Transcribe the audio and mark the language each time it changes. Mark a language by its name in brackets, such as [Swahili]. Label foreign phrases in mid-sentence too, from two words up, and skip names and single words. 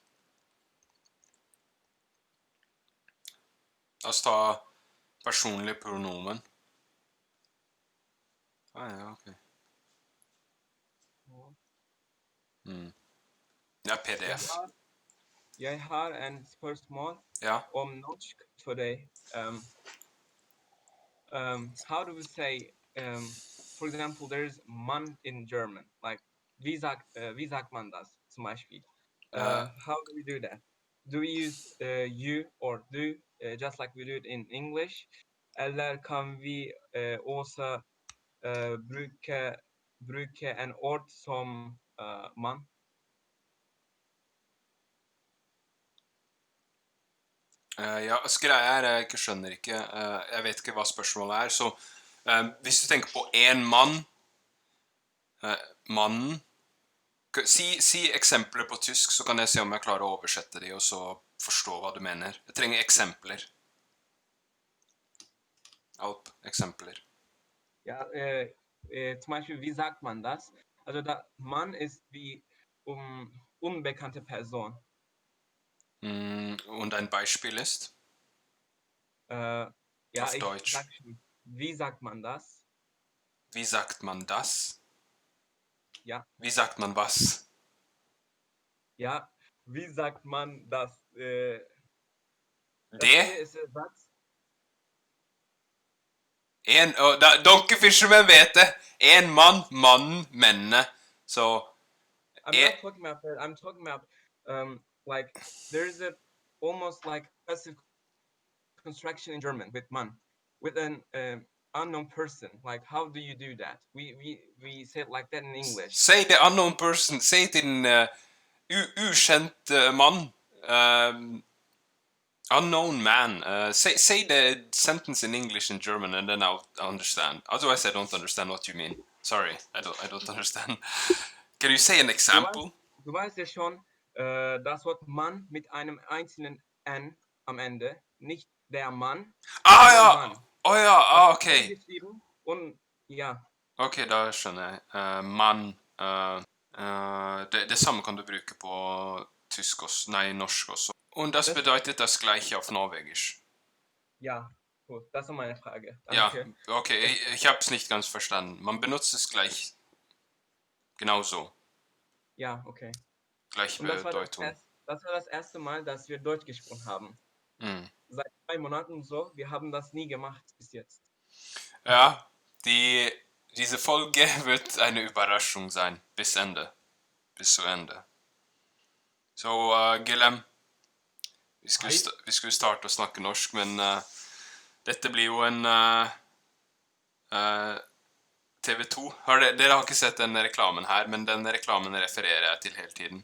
[Norwegian] La oss ta personlig pronomen. Ja, ok. Det er PDF. Jeg har en spørsmål om norsk for deg. [English] How do we say for example, there's man in German, like [German] wie sagt man das zum Beispiel? [English] How do we do that? Do we use you or do, just like we do it in English? [Norwegian] Eller kan vi också bruka en ord som man? Ja, altså greia er, jeg ikke skjønner ikke, jeg vet ikke hva spørsmålet er, så hvis du tenker på en mann, mannen, si eksempler på tysk, så kan jeg se om jeg klarer å oversette de, og så forstå hva du mener. Jeg trenger eksempler. Alp, eksempler. [German] Ja, zum Beispiel, wie sagt man das? Also Mann ist die unbekannte Person. Und ein Beispiel ist? Ja, auf Deutsch. Sag schon, wie sagt man das? Wie sagt man das? Ja. Wie sagt man was? Ja, wie sagt man das? [Norwegian] Det? [German] Hier ist der Satz. [Norwegian] Dere fishermen vet det. En mann, mannen, mennene. [English] So, I'm not talking about that. I'm talking about like there's a almost like passive construction in German with man, with an unknown person. Like how do you do that? We say it like that in English. Say the unknown person. Say it in [Norwegian] ukjent mann. [English] Unknown man. Say the sentence in English and German, and then I'll understand. Otherwise, I don't understand what you mean. Sorry, I don't understand. Can you say an example? [German] Du weißt ja schon, das Wort Mann mit einem einzelnen N am Ende, nicht der Mann. Ja! Mann. Oh ja, okay. Und ja. [Norwegian] Ok, da skjønner jeg. Mann. Det samme kan du bruke på tysk også, nei, norsk også. [German] Und das bedeutet das gleiche auf Norwegisch. Ja, gut, das ist meine Frage. Danke. Ja, okay, ich habe es nicht ganz verstanden. Man benutzt es gleich genauso. Ja, okay. Gleiche Bedeutung. Das war das erste Mal, dass wir Deutsch gesprochen haben. Seit 2 Monaten so, wir haben das nie gemacht bis jetzt. Ja, diese Folge wird eine Überraschung sein, bis zu Ende. [Norwegian] Så Guillem, vi skulle starte å snakke norsk, men dette blir jo en TV 2. Dere har ikke sett den reklamen her, men den reklamen refererer jeg til hele tiden.